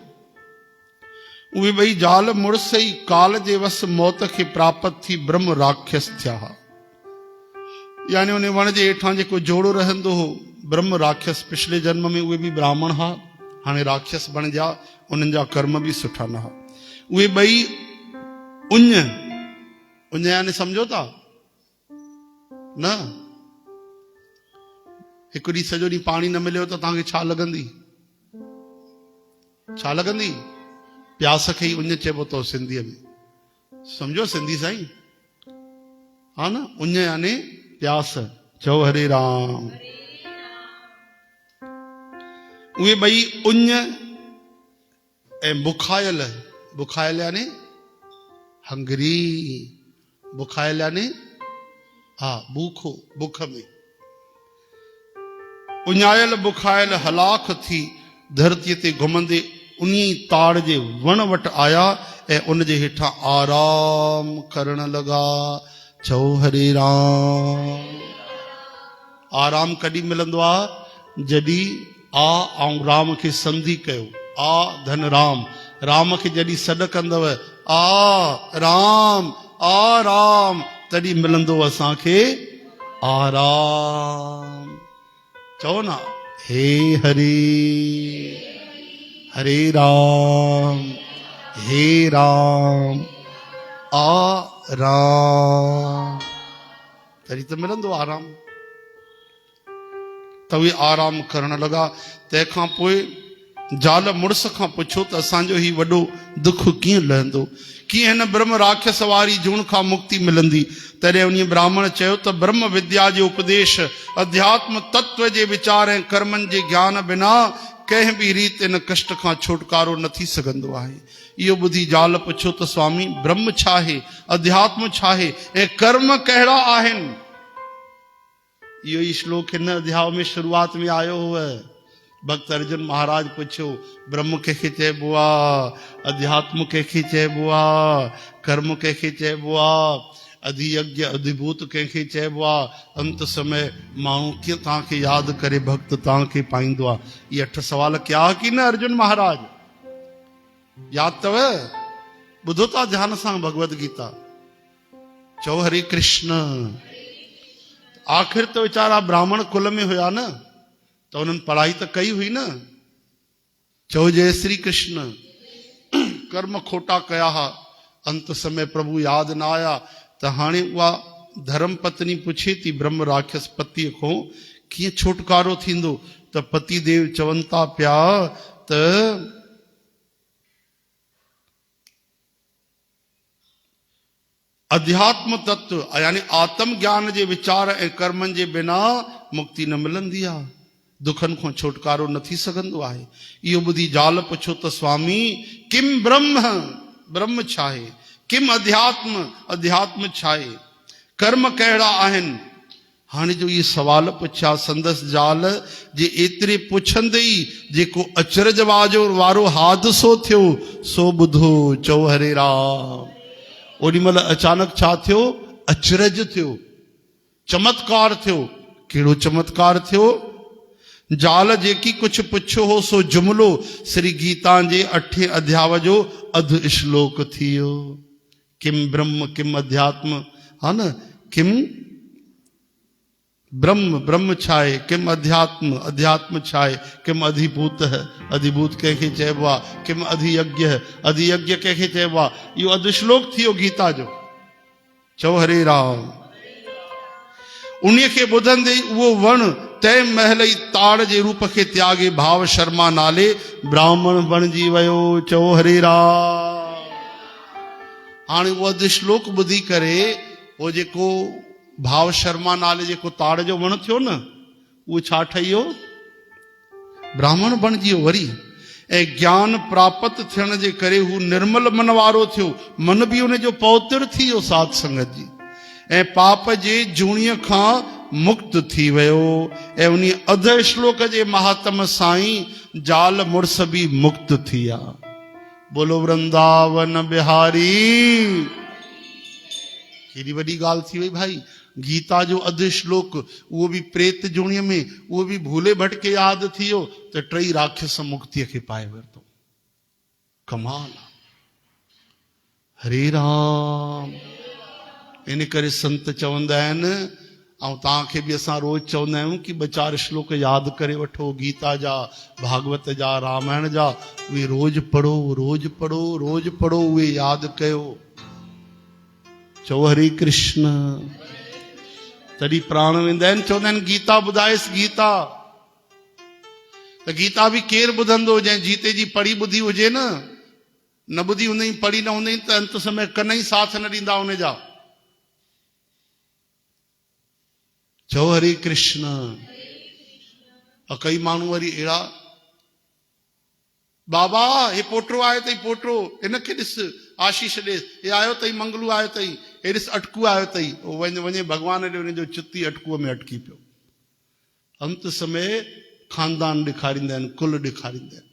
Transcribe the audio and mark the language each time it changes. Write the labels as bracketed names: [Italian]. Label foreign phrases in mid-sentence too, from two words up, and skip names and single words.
[Sindhi] उहे ॿई ज़ाल मुड़ुस ई काल जे वस मौत खे प्राप्त थी ब्रह्म राक्षस थिया। यानी उन वण जे हेठां जेको जोड़ो रहंदो हो ब्रह्म राक्षस, पिछले जन्म में उहे बि ब्राह्मण हा, हाणे राक्षस बणिजा। उन्हनि जा कर्म बि सुठा न हा। उहे ॿई उञ यानी सम्झो था न? हिकु ॾींहुं सॼो ॾींहुं पाणी न मिलियो त तव्हांखे छा लॻंदी? छा लॻंदी? प्यास खे ई उञ चइबो अथव सिंधीअ में। सम्झो सिंधी साईं, हा न? उञ यानी प्यास। चओ हरे राम। उहे ॿई उञ ऐं बुखायल, बुखायल यानी हंगरी, बुखायल यानी हा भूखो, बुख में उञायल बुखायल हलाख थी धरतीअ ते घुमंदे उन्ही ताड़ जे वण वटि आया ऐं उन जे हेठां आराम करण लॻा। चओ हरे राम। आराम कॾहिं मिलंदो आहे? जॾहिं आ ऐं राम खे संधि कयो। आ धन राम, राम खे जॾहिं सॾ कंदव आ राम, तॾहिं मिलंदो असांखे आराम। चओ न, हे हरे हरे राम, हे राम, आराम, तॾहिं त मिलंदो आराम। त उहे आराम करण लॻा। तंहिंखां पोइ ज़ाल मुड़ुस खां पुछो त असांजो ही वॾो दुख कीअं लहंदो, कीअं हिन ब्रह्म राक्षस वारी जूण खां मुक्ति मिलंदी? तॾहिं उन ब्राह्मण चयो त ब्रह्म विद्या जो उपदेश, अध्यात्म तत्व जे वीचार ऐं कर्मनि जे ज्ञान बिना कंहिं बि रीति इन कष्ट खां छुटकारो न थी सघंदो आहे। इहो ॿुधी ज़ाल पुछो त स्वामी ब्रह्म छा आहे, अध्यात्म छा आहे ऐं कर्म कहिड़ा आहिनि? इहो ई श्लोक हिन अध्याय में शुरूआत में आयो हुओ। भक्त अर्जुन महाराज पुछियो ब्रह्म कंहिंखे चइबो आहे, अध्यात्म कंहिंखे चइबो आहे, कर्म कंहिंखे चइबो आहे, अधियज्ञ अधिभूत कंहिंखे चइबो आहे? अंत समय माण्हू कीअं तव्हांखे यादि करे भक्त तव्हांखे पाईंदो आहे? इहे 8 सवाल कया की न अर्जुन महाराज? यादि अथव? ॿुधो था ध्यान सां भगवत गीता। चओ हरे कृष्ण। [Hindi] आखिर तो वीचारा ब्राह्मण कुल में हुआ न, तो उन्होंने पढ़ाई तो कई हुई न। [Sindhi] चो जय श्री कृष्ण। कर्म खोटा कया हा, अंत समय प्रभु याद न आया। तो हाणे उहा धर्म पत्नी पुछे थी ब्रह्म राक्षस पति को कि छुटकारो थींदो। तो पति देव चवन था पिया त अध्यात्म तत्व यानी आत्म ज्ञान जे विचार ए कर्मन जे बिना मुक्ति न मिलंदी आ, दुखन को छुटकारो न थी सघंदो आहे। इहो ॿुधी ज़ाल पुछो त स्वामी [Sanskrit] किम ब्रह्म, [Sindhi] ब्रह्म छा आहे, [Sanskrit] किम अध्यात्म, [Sindhi] अध्यात्म छा आहे, कर्म कहिड़ा आहिनि। हाणे जो ये सवाल पुछा संदस ज़ाल जे एतिरे पुछंदे ई जेको अचरज वारो हादसो थियो सो ॿुधो। चओ हरे राम। ओॾी महिल अचानक छा थियो, अचरज थियो, चमत्कार थियो। कहिड़ो चमत्कार थियो? ज़ाल जेकी कुछ पुछो हो सो जुमलो श्री गीता जे 8 अध्याय जो अध श्लोक थियो। [Sanskrit] किम ब्रह्म किम अध्यात्म, [Sindhi] हा न, [Sanskrit] किम ब्रह्म, [Sindhi] ब्रह्म छाए, [Sanskrit] किम अध्यात्म, [Sindhi] अध्यात्म छाए, [Sanskrit] किम अधिभूत [Sindhi] है, अधिभूत कंहिंखे चइबो आहे, [Sanskrit] किम अधियज्ञ [Sindhi] है, अधियज्ञ कंहिंखे चइबो आहे। इहो अध श्लोक थियो गीता जो। चओ हरे राम। उन्हीअ खे ॿुधंदे ई उहो वण तंहिं महिल ई ताड़ जे रूप खे त्यागे भाव शर्मा नाले ब्राह्मण बणिजी वियो। चओ हरे राम। हाणे उहो अध श्लोक ॿुधी करे उहो जेको भाव शर्मा नाले जेको ताड़ जो वण थियो न, उहो छा ठही वियो, ब्राह्मण बणिजी वियो वरी। ऐं ज्ञान प्राप्त थियण जे करे हू निर्मल मन वारो थियो। मन बि उन जो पवित्र थी वियो साध संगत जी, ऐं पाप जे जूणीअ खां मुक्त थी वियो। ऐं उन अध श्लोक जे महात्म साईं ज़ाल मुड़स बि मुक्त थी विया। बोलो वृंदावन बिहारी। केॾी वॾी ॻाल्हि थी वई भाई। गीता जो अध श्लोक उहो बि प्रेत जूणीअ में, उहो बि भूले भटके यादि थी वियो त 3 राक्षस मुक्तिअ खे पाए वरितो। कमाल। हरे राम। इन करे संत चवंदा आहिनि, ऐं तव्हांखे बि असां रोज़ चवंदा आहियूं कि 2-4 श्लोक यादि करे वठो गीता जा, भागवत जा, रामायण जा। उहे रोज़ पढ़ो, रोज़ पढ़ो, रोज़ पढ़ो, उहे यादि कयो। चओ हरे कृष्ण। तॾहिं प्राण वेंदा आहिनि। चवंदा आहिनि गीता ॿुधाएसि गीता। त गीता बि केरु ॿुधंदो जंहिं जीते जी पढ़ी ॿुधी हुजे न ॿुधी हूंदई, पढ़ी न हूंदई त अंत समय कन ई साथ न ॾींदा उन जा। चओ हरे कृष्ण। कई माण्हू वरी अहिड़ा, बाबा हे पोटो आयो अथई, पोटो हिनखे ॾिस, आशीष ॾेस, हे आयो अथई, मंगलू आयो अथई, हे ॾिस अटकू आयो अथई। वञे भॻवान ॾे हुनजो चित्ती अटकूअ में अटकी पियो। अंत समय खानदान ॾेखारींदा आहिनि, कुल ॾेखारींदा आहिनि।